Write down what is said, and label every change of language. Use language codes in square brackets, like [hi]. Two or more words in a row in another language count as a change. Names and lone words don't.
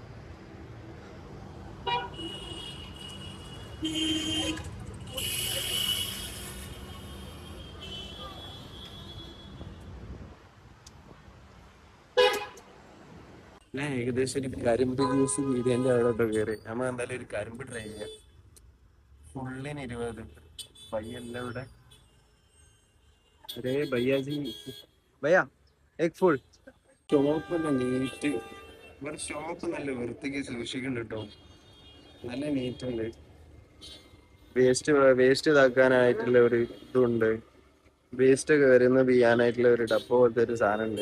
[ml] ഞാൻ ഏകദേശം ഒരു കരിമ്പ് ജ്യൂസ് പീടിയൻ്റെ അവിടോട്ട് കയറി. നമ്മൾ എന്തായാലും ഒരു കരിമ്പ് ട്രൈ ചെയ്യാം. ഫുള്ളിന് 20 പയ്യല്ല ഇവിടെ. [hi] अरे भैया जी, भैया एक फुल. [ml] ഷോപ്പ് നീറ്റ്, ഇവിടെ ഷോപ്പ് നല്ല വൃത്തിക്ക് സൂക്ഷിക്കുന്നുണ്ട് കേട്ടോ. നല്ല നീറ്റ് ഉണ്ട്. വേസ്റ്റ് ഇതാക്കാനായിട്ടുള്ള ഒരു ഇതുണ്ട്. വേസ്റ്റ് ഒക്കെ വരുന്ന ചെയ്യാനായിട്ടുള്ള ഒരു ഡപ്പ പോലത്തെ ഒരു സാധനം ഉണ്ട്.